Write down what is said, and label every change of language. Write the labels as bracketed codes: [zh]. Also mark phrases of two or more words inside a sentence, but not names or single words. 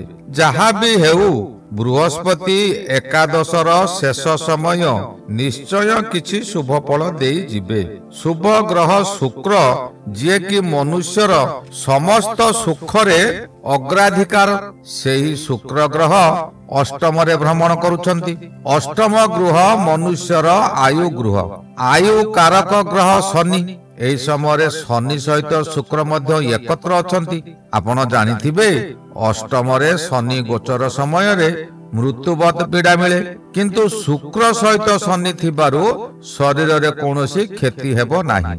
[or] ଯାହା ବି ହେଉ ବୃହସ୍ପତି ଏକାଦଶର ଶେଷ ସମୟ ନିଶ୍ଚୟ କିଛି ଶୁଭ ଫଳ ଦେଇ ଯିବେ। ଶୁଭ ଗ୍ରହ ଶୁକ୍ର ଯେ କି ମନୁଷ୍ୟର ସମସ୍ତ ସୁଖ ରେ ଅଗ୍ରାଧିକାର, ସେହି ଶୁକ୍ର ଗ୍ରହ ଅଷ୍ଟମ ରେ ଭ୍ରମଣ କରୁଛନ୍ତି। ଅଷ୍ଟମ ଗୃହ ମନୁଷ୍ୟର ଆୟୁ ଗୃହ, ଆୟୁ କାରକ ଗ୍ରହ ଶନି। ଏହି ସମୟ ଶନି ସହିତ ଶୁକ୍ର ମଧ୍ୟ ଏକତ୍ର ଅଛନ୍ତି। ଆପଣ ଜାଣିଥିବେ ଅଷ୍ଟମ ରେ ଶନି ଗୋଚର ସମୟ ରେ ମୃତ୍ୟୁବତ ପୀଡ଼ା ମିଳେ, କିନ୍ତୁ ଶୁକ୍ର ସହିତ ଶନି ଥିବାରୁ ଶରୀର ରେ କୌଣସି କ୍ଷତି ହେବ ନାହିଁ।